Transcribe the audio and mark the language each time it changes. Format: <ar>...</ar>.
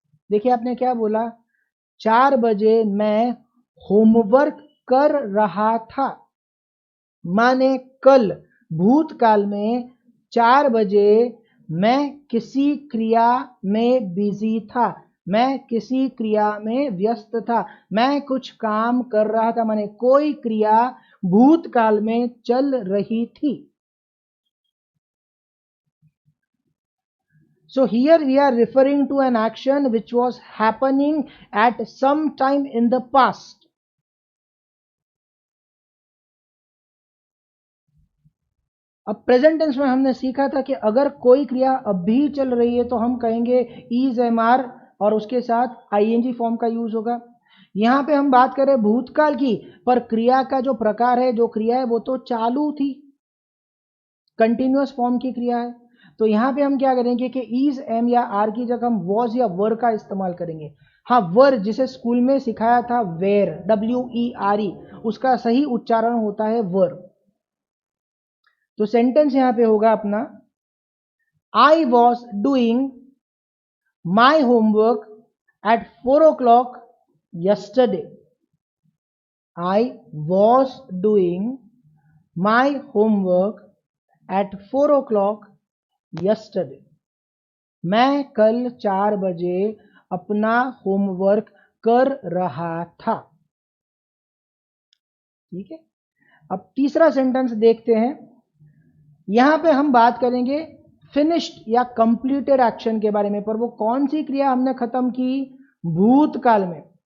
<hi>देखिए आपने क्या बोला, 4 बजे मैं होमवर्क कर रहा था, माने कल भूतकाल में 4 बजे मैं किसी क्रिया में बिजी था, मैं किसी क्रिया में व्यस्त था, मैं कुछ काम कर रहा था, माने कोई क्रिया भूतकाल में चल रही थी।</hi> <en>So here we are referring to an action which was happening at some time in the past.</en> <hi>अब प्रेजेंट टेंस में हमने सीखा था कि अगर कोई क्रिया अभी चल रही है तो हम कहेंगे इज एम आर और उसके साथ आईएनजी फॉर्म का यूज होगा। यहां पे हम बात करें भूतकाल की, पर क्रिया का जो प्रकार है, जो क्रिया है वो तो चालू थी, कंटिन्यूअस फॉर्म की क्रिया है। तो यहां पे हम क्या करेंगे कि इज एम या आर की जगह हम वॉज या वर का इस्तेमाल करेंगे। हाँ वर जिसे स्कूल में सिखाया था वेर, WERE, उसका सही उच्चारण होता है वर। तो सेंटेंस यहां पे होगा अपना</hi> <en>I was doing my homework at 4 o'clock yesterday. I was doing my homework at 4 o'clock yesterday.</en> <hi>मैं कल 4 बजे अपना होमवर्क कर रहा था, ठीक है। अब तीसरा सेंटेंस देखते हैं। यहां पे हम बात करेंगे फिनिश्ड या कंप्लीटेड एक्शन के बारे में, पर वो कौन सी क्रिया हमने खत्म की? भूतकाल में।</hi>